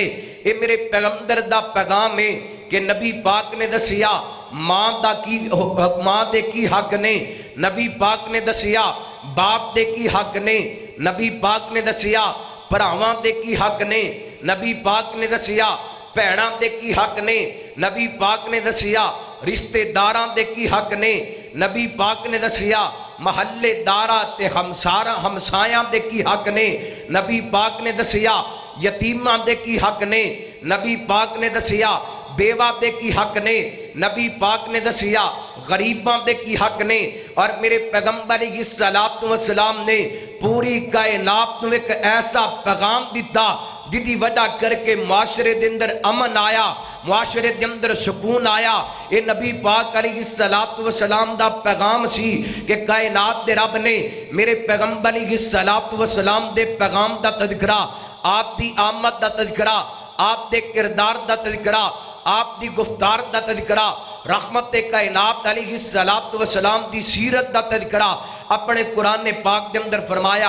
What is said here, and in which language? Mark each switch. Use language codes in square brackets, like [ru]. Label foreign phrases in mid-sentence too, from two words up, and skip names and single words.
[pa] اے میرے پیغمبر دا پیغام ہے کہ نبی پاک نے دسیا ماں دے کی حق نے, نبی پاک نے دسیا باپ دے کی حق نے, نبی پاک نے دسیا بھراواں دے کی حق نے, نبی پاک نے دسیا بھیناں دے کی حق نے, نبی پاک نے دسیا رشتے داراں دے کی حق نے, نبی پاک نے دسیا محلے دارا تے ہمسایاں دے کی حق نے, نبی پاک نے دسیا یتیماں دے کی حق نے, نبی پاک نے دسیا بیوہ دے کی حق نے, نبی پاک نے دسیا غریباں دے کی حق نے. اور میرے پیغمبر [ar] علیہ الصلوۃ والسلام [pa] نے پوری کائنات نو ایک ایسا پیغام دیتا جدی وجہ کر کے معاشرے دے اندر امن آیا, معاشرے دے اندر سکون آیا. اے نبی پاک [ar] علیہ الصلوۃ والسلام [pa] دا پیغام سی کہ کائنات دے رب نے میرے پیغمبر [ar] علیہ الصلوۃ والسلام [pa] دے پیغام دا تذکرہ, آپ دی آمد دا تذکرہ, آپ دے کردار دا تذکرہ, آپ دی گفتار دا تذکرہ, رحمت کائنات [ar] علیہ الصلوۃ والسلام [pa] دی سیرت دا تذکرہ اپنے قرآن پاک دے اندر فرمایا.